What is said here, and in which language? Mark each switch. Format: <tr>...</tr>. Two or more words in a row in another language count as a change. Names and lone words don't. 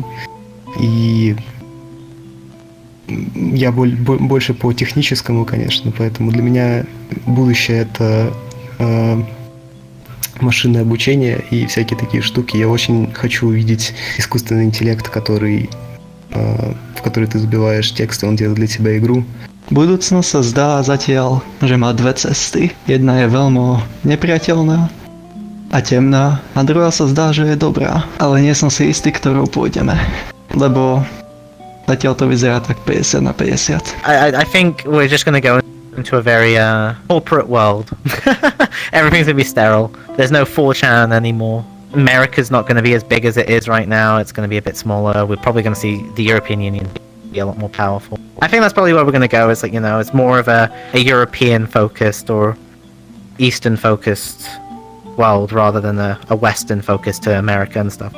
<ru>И я больше по техническому, конечно, поэтому для меня будущее — это машинное обучение и всякие такие штуки. Я очень хочу увидеть искусственный интеллект, в который</ru> <cs>ty zabýváš text, on dělá dla teba igru.</cs> <sk>Budúcnosť sa zdá zatiaľ, že má dve cesty. Jedna je veľmi nepriateľná a temná, a druhá sa zdá, že je dobrá. Ale nie som si istý, ktorou pôjdeme. Lebo zatiaľ to vyzerá tak 50/50.</sk> <en>I think we're just gonna go into a very corporate world. Everything's gonna be sterile. There's no 4chan anymore. America's not going to be as big as it is right now. It's going to be a bit smaller. We're probably going to see the European Union be a lot more powerful. I think that's probably where we're going to go. Is like, it's more of a European focused or Eastern focused world rather than a Western focus to America and stuff.</en>